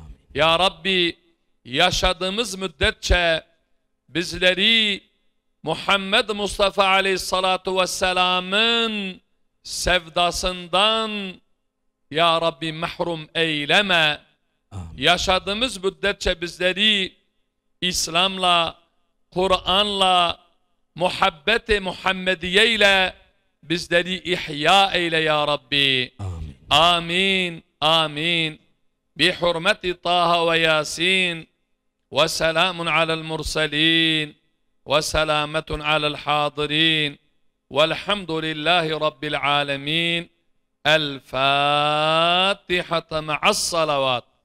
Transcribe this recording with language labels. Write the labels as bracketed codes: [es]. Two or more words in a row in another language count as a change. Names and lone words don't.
[ar] يا ربي [tr] yaşadığımız müddetçe bizleri Muhammed Mustafa [ar] عليه الصلاة والسلام'ın [tr] sevdasından [ar] يا ربي [tr] mahrum eyleme. Amin. Yaşadığımız müddetçe bizleri İslam'la, Kur'an'la, muhabbet-i Muhammediye ile bizleri ihya eyle [ar] يا ربي. [tr] Amin. Amin. Amin. [ar] بحرمة طه ويس وسلام على المرسلين والسلامة على الحاضرين والحمد لله رب العالمين. الفاتحة مع الصلوات.